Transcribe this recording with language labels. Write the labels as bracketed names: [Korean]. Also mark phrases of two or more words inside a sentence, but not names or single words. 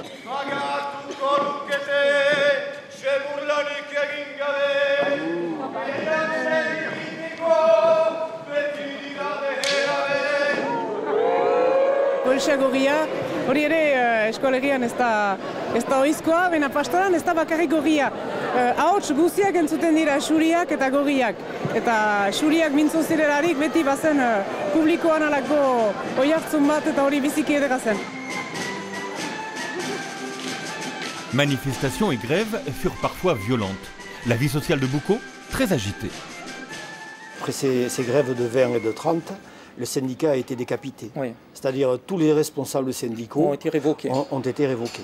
[Basque] Polsa gorria, hori ere eskolegian ez da oizkoa, baina pastoran ez da bakarrik gorria. Ahots guziak entzuten dira xuriak eta gorriak. Eta xuriak mintzo zirelarik beti bazen publikoan alako oihartzun bat eta hori biziki edera zen. [French] Manifestations et grèves furent parfois violentes. La vie sociale de Boucau, très agitée. Après ces grèves de 20 et de 30, le syndicat a été décapité. Oui. C'est-à-dire tous les responsables syndicaux Ont été révoqués. ont été révoqués.